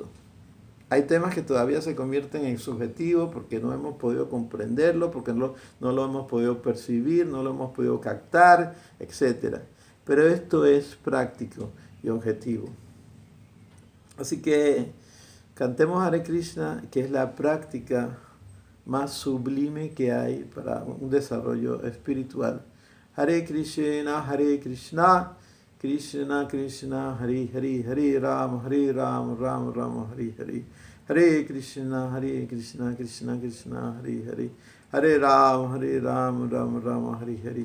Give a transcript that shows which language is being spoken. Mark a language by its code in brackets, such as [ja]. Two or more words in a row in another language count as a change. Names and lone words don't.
[es] Hay temas que todavía se convierten en subjetivos porque no hemos podido comprenderlo, porque no lo hemos podido percibir, no lo hemos podido captar, etc. Pero esto es práctico y objetivo. Así que cantemos Hare Krishna, que es la práctica más sublime que hay para un desarrollo espiritual. [sa] Hare Krishna, Krishna Krishna, Hare Hare, Hare Rama, Rama Rama, Hare Hare. Hare Krishna, Krishna Krishna, Hare Hare. Hare Rama, Rama Rama, Hare Hare.